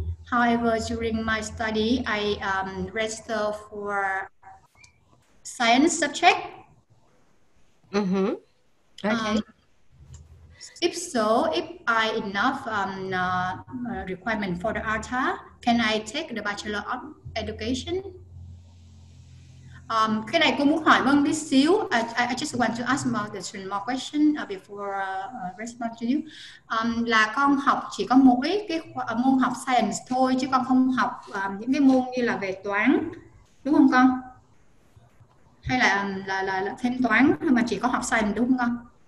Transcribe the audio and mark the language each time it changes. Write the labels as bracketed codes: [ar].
[en] However, during my study, I registered for science subject. Okay. If so, if I enough requirement for the ARTA, can I take the Bachelor of Education? [vi] Cái này cô muốn hỏi Vân tí xíu. [en] I just want to ask more question before respond to you. [vi] Là con học chỉ có mỗi cái môn học science thôi, chứ con không học những cái môn như là về toán, đúng không con? Hay là thêm toán mà chỉ có học science, đúng không con?